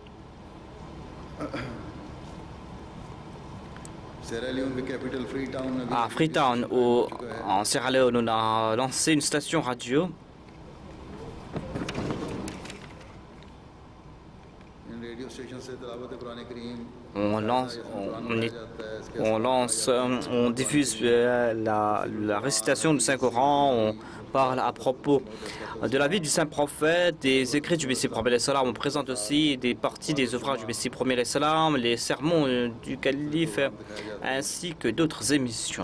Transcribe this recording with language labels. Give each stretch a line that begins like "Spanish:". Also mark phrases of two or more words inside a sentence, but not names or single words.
French: À Freetown, en Sierra Leone, on a lancé une station radio.
Urdu: ریڈیو اسٹیشن سے تلاوت قرآن کریم
French: on diffuse la récitation du Saint-Coran, on parle à propos de la vie du Saint-Prophète, des écrits du Messie premier salam. On présente aussi des parties des ouvrages du Messie premier salam, les sermons du calife, ainsi que d'autres émissions.